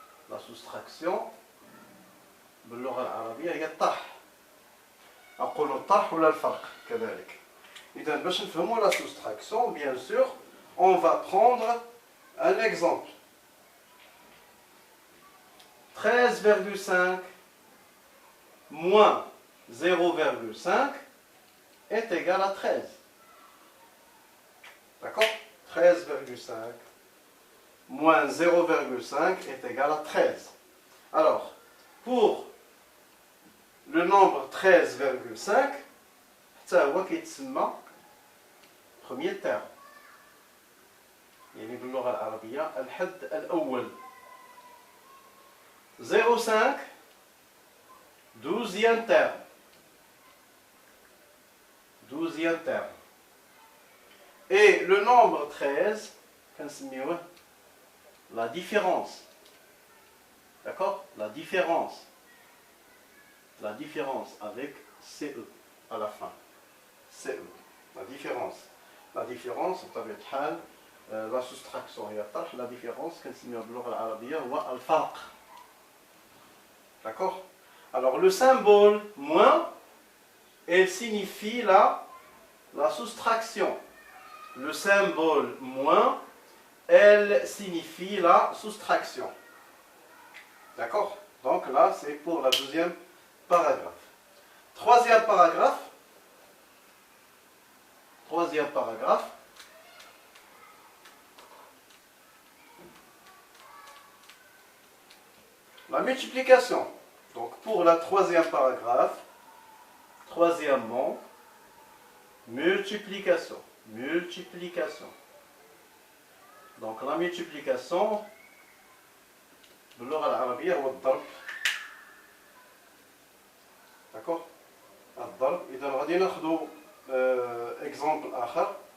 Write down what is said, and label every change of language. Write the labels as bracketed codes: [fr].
[ar] La soustraction باللغة العربية هي الطرح. أقول الطرح ولا الفرق كذلك. إذا باش نفهموا [fr] la soustraction, bien sûr, on va prendre un exemple. 13,5 moins 0,5 est égal à 13. D'accord? 13,5 moins 0,5 est égal à 13. Alors, pour le nombre 13,5, ça [ar] هو كيتسمى [fr] premier terme. [ar] يعني باللغة العربية الحد الأول. [fr] 0,5 douzième terme. Douzième terme. Et le nombre 13, [ar] كنسميوه [fr] la différence. D'accord? La différence. La différence avec CE à la fin. CE. La différence. [ar] La différence, بطبيعة الحال la soustraction هي الطرح. La différence كنسميوها باللغة العربية هو الفرق. [fr] D'accord? Alors le symbole moins, elle signifie la soustraction. Le symbole moins, elle signifie la soustraction. D'accord? Donc là, c'est pour la deuxième paragraphe. Troisième paragraphe. Troisième paragraphe. La multiplication. Donc pour la troisième paragraphe, troisièmement, multiplication. Multiplication. [ar] Donc la multiplication, باللغة العربية هو الضرب. [fr] D'accord? الضرب. [ar] إذا غادي ناخذوا exemple آخر.